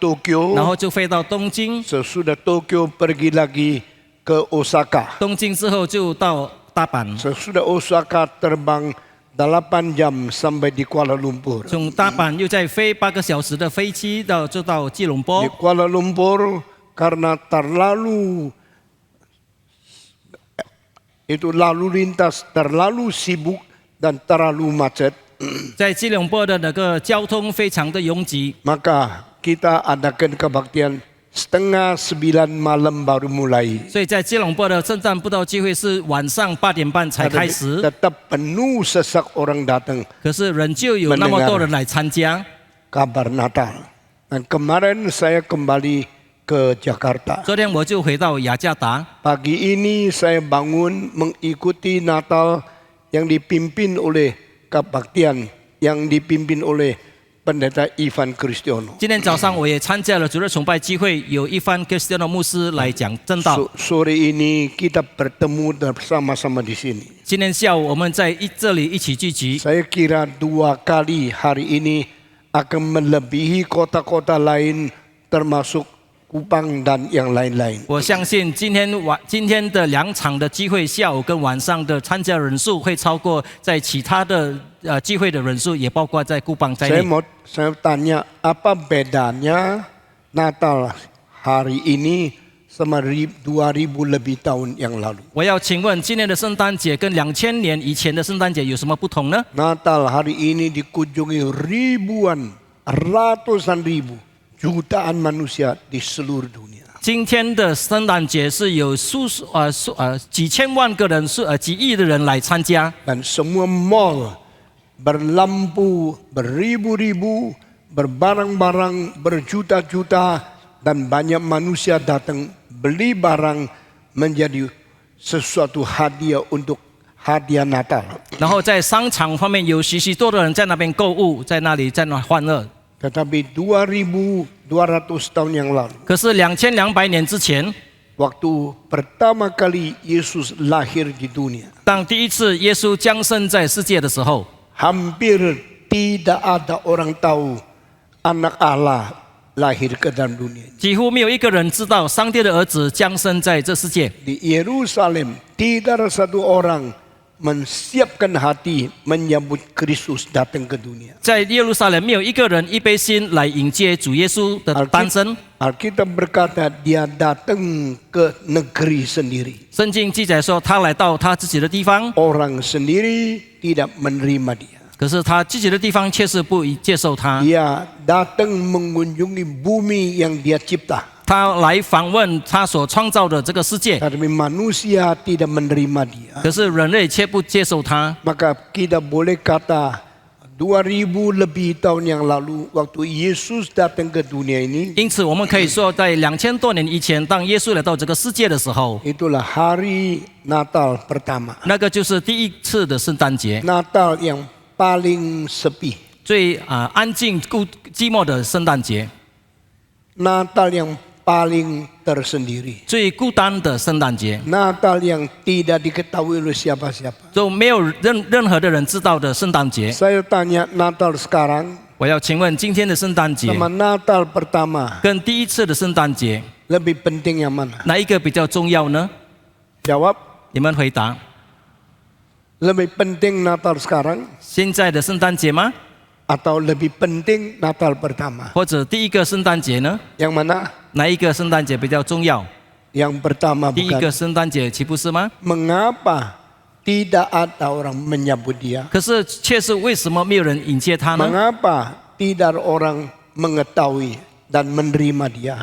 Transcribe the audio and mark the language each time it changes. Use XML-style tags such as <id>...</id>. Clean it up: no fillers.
<id>Tokyo,</id> <zh>后就飞到东京，</zh> <id>sesudah Tokyo pergi lagi ke Osaka.</id> <zh>东京之后就到大阪，</zh> <id>Sesudah Osaka terbang 8 jam sampai di Kuala Lumpur.</id> <zh>从大阪又再飞8个小时的飞机就到吉隆坡</zh> <id>Di。 Kuala Lumpur karena terlalu lalu lintas terlalu sibuk dan terlalu macet,</id> <zh>在吉隆坡的那个交通非常的拥挤，</zh> <id>maka kita adakan kebaktian 8:30 malam baru mulai.</id> <zh>所以在吉隆坡的圣诞布道聚会是晚上8点半才开始，</zh> <id>Tetap penuh sesak orang datang</id> <zh>可是仍旧有那么多人来参加。</zh> <id>kabar Natal. Dan kemarin saya kembali ke Jakarta.</id> <zh>昨天我就回到雅加达，</zh> <id>Pagi ini saya bangun mengikuti Natal yang dipimpin oleh kebaktian yang dipimpin oleh Pendeta Ivan Kristiono.</id> <zh>今天早上我也参加了主日崇拜聚会，有一番 Cristiano 牧师来讲正道。</zh> <id>Sore ini kita bertemu bersama-sama di sini.</id> <zh>今天下午我们在这里一起聚集，</zh> <id>Saya kira 2 kali hari ini akan melebihi kota-kota lain termasuk Kupang dan yang lain-lain.</id> <zh>我相信今天的2场的聚会，下午跟晚上的参加人数会超过在其他的聚会的人数，也包括在姑蚌在内。</zh> <id>Saya tanya apa bedanya Natal hari ini sama 2000 lebih tahun yang lalu.</id> <zh>我要请问，今年的圣诞节跟2000年以前的圣诞节有什么不同呢？</zh> <id>Natal hari ini dikunjungi ribuan, ratusan ribu, jutaan manusia di seluruh dunia.</id> <zh>今天的圣诞节是有几千万个人，几亿的人来参加，</zh> <id>Dan semua mall berlampu beribu-ribu, berbarang-barang berjuta-juta, dan banyak manusia datang beli barang menjadi sesuatu hadiah untuk hadiah Natal.</id> <zh>然后在商场方面有许多的人在那边购物，在那欢乐。</zh> <id>Tetapi 2200 tahun yang lalu,</id> <zh>可是2200年之前，</zh> <id>waktu pertama kali Yesus lahir di dunia,</id> <zh>当第一次耶稣降生在世界的时候，</zh> <id>hampir tidak ada orang tahu anak Allah lahir ke dalam dunia.</id> <zh>几乎没有一个人知道上帝的儿子降生在这世界。</zh> <id>Di Yerusalem tidak ada satu orang menyiapkan hati menyambut Kristus datang ke dunia.</id> <zh>在耶路撒冷没有一个人一杯心来迎接主耶稣的诞生。</zh> <id>Alkitab berkata dia datang ke negeri sendiri.</id> <zh>圣经记载说，他来到他自己的地方，</zh> <id>Orang sendiri tidak menerima dia.</id> <zh>可是他自己的地方却是不接受他。</zh> <id>Dia datang mengunjungi bumi yang dia cipta.</id> <zh>他来访问他所创造的这个世界，</zh> <id>Tapi manusia tidak menerima dia.</id> <zh>可是人类却不接受他。</zh> <id>Maka kita boleh kata 2000 lebih tahun yang lalu waktu Yesus datang ke dunia ini,</id> <zh>因此，我们可以说，在2000多年以前，当耶稣来到这个世界的时候，</zh> <id>itulah hari Natal pertama.</id> <zh>那个就是第一次的圣诞节，</zh> <id>Natal yang paling sepi.</id> <zh>最安静、寂寞的圣诞节，</zh> <id>Natal yang paling tersendiri.</id> <zh>最孤单的圣诞节，</zh> <id>Natal yang tidak diketahui oleh siapa-siapa.</id> <zh>就没有任何的人知道的圣诞节。</zh> <id>Saya tanya Natal sekarang</id> <zh>我要请问，今天的圣诞节</zh> <id>sama Natal pertama</id> <zh>跟第一次的圣诞节，</zh> <id>lebih penting yang mana?</id> <zh>哪一个比较重要呢？</zh> <id>Jawab,</id> <zh>你们回答。</zh> <id>lebih penting Natal sekarang</id> <zh>现在的圣诞节吗？</zh> <id>atau lebih penting Natal pertama?</id> <zh>或者第一个圣诞节呢？</zh> <id>Yang mana?</id> <zh>哪一个圣诞节比较重要？</zh> <id>Yang pertama</id> <zh>第一个圣诞节岂不是吗？</zh> <id>Mengapa tidak ada orang menyambut dia?</id> <zh>可是却是为什么没有人迎接他呢？</zh> <id>Mengapa tidak ada orang mengetahui dan menerima dia?</id>